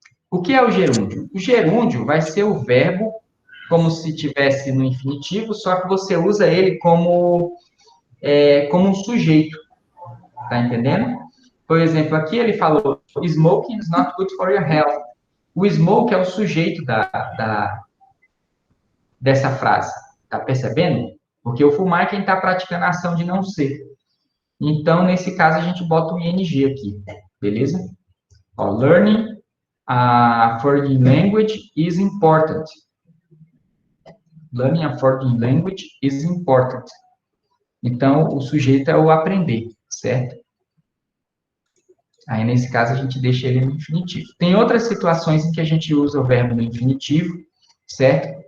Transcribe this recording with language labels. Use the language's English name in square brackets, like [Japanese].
[Portuguese] O que é o gerúndio? O gerúndio vai ser o verbo como se tivesse no infinitivo, só que você usa ele como um sujeito. Tá entendendo? Por exemplo, aqui ele falou, [English] smoking is not good for your health. [Portuguese] O smoke é o sujeito dessa frase. Tá percebendo? Porque o fumar é quem está praticando a ação de não ser. Então, nesse caso, a gente bota o ing aqui. Beleza? [English] Ó, learning a foreign language is important. Learning a foreign language is important. [Portuguese] Então, o sujeito é o aprender, certo? Aí, nesse caso, a gente deixa ele no infinitivo. Tem outras situações em que a gente usa o verbo no infinitivo, certo?